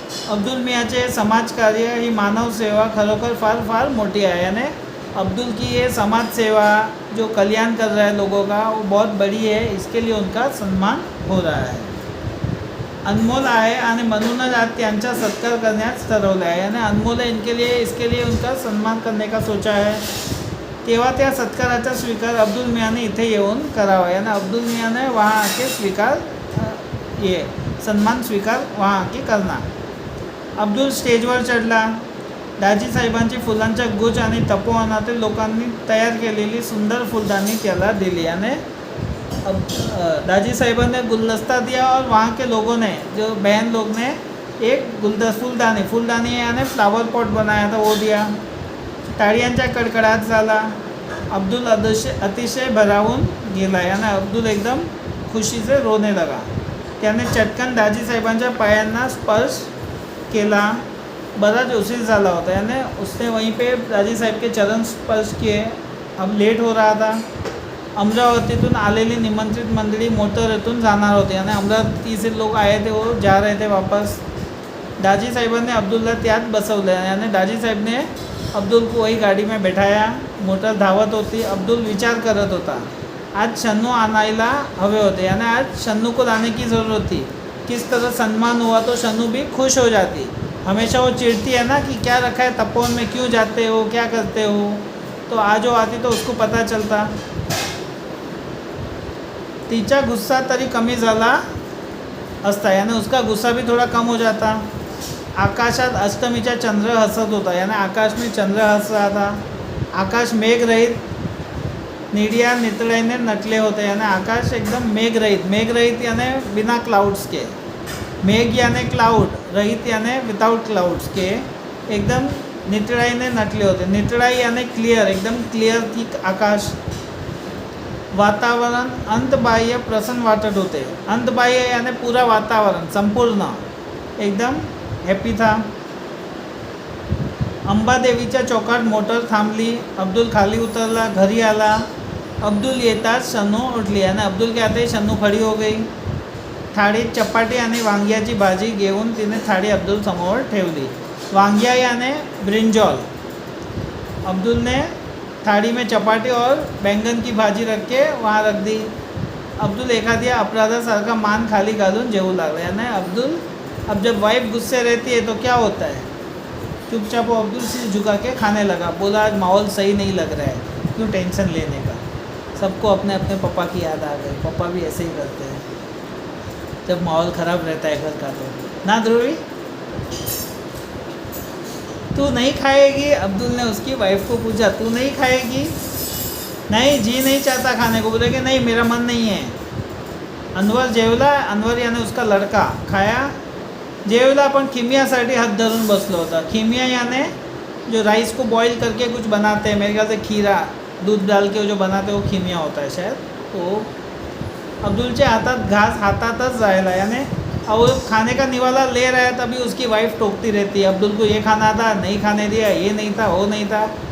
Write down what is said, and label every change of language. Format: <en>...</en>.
<mr>अब्दुल मियाँचे समाजकार्य ही मानव सेवा खरोखर फार फार मोटी है.</mr> <hi>यानी अब्दुल की ये समाज सेवा जो कल्याण कर रहा है लोगों का वो बहुत बड़ी है. इसके लिए उनका सम्मान हो रहा है.</hi> <mr>अनमोल आहे आणि म्हणूनच आज त्यांचा सत्कार करण्यास ठरवलं आहे.</mr> <hi>यानी अनमोल है इनके लिए, इसके लिए उनका सम्मान करने का सोचा है.</hi> <mr>तेव्हा त्या सत्काराचा स्वीकार अब्दुल मियाँने इथे येऊन करावा.</mr> <hi>यानी अब्दुल मियाँ ने वहाँ आके स्वीकार ये सन्मान स्वीकार वहाँ आके करना.</hi> <mr>अब्दुल स्टेजवर चढला. दाजी साहेबांची फुलांचा गुच्छ आणि तपोवनातील लोकांनी तयार केलेली सुंदर फुलदानी त्याला दिली.</mr> <hi>यानी दाजी साहेबों ने गुलदस्ता दिया और वहाँ के लोगों ने जो बहन लोग ने एक फुलदानी यानी फ्लावर पॉट बनाया था वो दिया.</hi> <mr>टाळ्यांचा कडकडाट झाला. अब्दुल अतिशय भरावून गेला.</mr> <hi>यानी अब्दुल एकदम खुशी से रोने लगा.</hi> <mr>त्याने चटकन दाजी साहेबांच्या पायांना स्पर्श केला. बराच उशीर झाला होता.</mr> <hi>यानी उसने वहीं पे दाजी साहेब के चरण स्पर्श किए. अब लेट हो रहा था.</hi> <mr>अमरावतीतून आलेली निमंत्रित मंडळी मोटरेतून जाणार होते.</mr> <hi>यानी अमरावती से लोग आए थे, वो जा रहे थे वापस.</hi> <mr>दाजी साहेबांनी अब्दुलला त्यात बसवलं.</mr> <hi>यानी दाजी साहेब ने अब्दुल को वही गाडी में बैठाया.</hi> <mr>मोटर धावत होती. अब्दुल विचार करत होता. आज शन्नू आणायला हवे होते,</mr> <hi>यानी आज शन्नू को लाने की ज़रूरत थी. किस तरह सम्मान हुआ तो शन्नू भी खुश हो जाती. हमेशा वो चिढ़ती है ना कि क्या रखा है तपोवन में, क्यों जाते हो, क्या करते हो. तो आज वो आती तो उसको पता चलता.</hi> <mr>तिचा गुस्सा तरी कमी झाला असता,</mr> <hi>यानी उसका गुस्सा भी थोड़ा कम हो जाता.</hi> <mr>आकाशात अष्टमीचा चंद्र हसत होता,</mr> <hi>यानी आकाश में चंद्र हंस रहा था.</hi> <mr>आकाश मेघ रहित निडिया नितळाईने नटले होते,</mr> <hi>यानी आकाश एकदम मेघ रहित. मेघ रहित यानी बिना क्लाउड्स के, मेघ यानी क्लाउड, रहित यानी विदाउट क्लाउड्स के,</hi> <mr>एकदम नितळाईने नटले होते.</mr> <hi>नितळाई यानी क्लियर, एकदम क्लियर थी आकाश.</hi> <mr>वातावरण अंतबाह्य प्रसन्न वाटत होते.</mr> <hi>अंतबाह्य यानी पूरा वातावरण संपूर्ण एकदम हॅपी था.</hi> <mr>अंबादेवीच्या चौकात मोटर थांबली. अब्दुल खाली उतरला, घरी आला. अब्दुल येताच शन्नू उठली,</mr> <hi>यानी अब्दुल के आते शन्नू खड़ी हो गई.</hi> <mr>थाळीत चपाती आणि वांग्याची भाजी घेऊन तिने थाळी अब्दुल समोर ठेवली.</mr> <hi>वांग्या यानी ब्रिंजॉल. अब्दुल ने थाली में चपाती और बैंगन की भाजी रख के वहाँ रख दी.</hi> <mr>अब्दुल एखाद्या अपराधासारखा मान खाली घालून जेवू लागला.</mr> <hi>यानी अब्दुल, अब जब वाइफ गुस्से रहती है तो क्या होता है, चुपचाप वो अब्दुल सिर झुका के खाने लगा. बोला आज माहौल सही नहीं लग रहा है, क्यों टेंशन लेने का. सबको अपने अपने पापा की याद आ गई. पापा भी ऐसे ही करते हैं जब माहौल ख़राब रहता है घर का. तो ना ध्रुवी, तू नहीं खाएगी. अब्दुल ने उसकी वाइफ को पूछा, तू नहीं खाएगी. नहीं, जी नहीं चाहता खाने को. बोले कि नहीं, मेरा मन नहीं है.</hi> <mr>अनवर जेवला.</mr> <hi>अनवर यानी उसका लड़का खाया. जेवला पण खिमियासाठी हात धरून बसलो होता. खिमिया यानी जो राइस को बॉईल करके कुछ बनाते हैं, मेरे ख्याल से खीरा दूध डाल के जो बनाते हैं वो खिमिया होता है शायद.</hi> <mr>तो अब्दुलच्या हातात घास हातातच जायला,</mr> <hi>यानी अब वो खाने का निवाला ले रहा है तभी उसकी वाइफ टोकती रहती है. अब्दुल को ये खाना था, नहीं खाने दिया, ये नहीं था, वो नहीं था.</hi>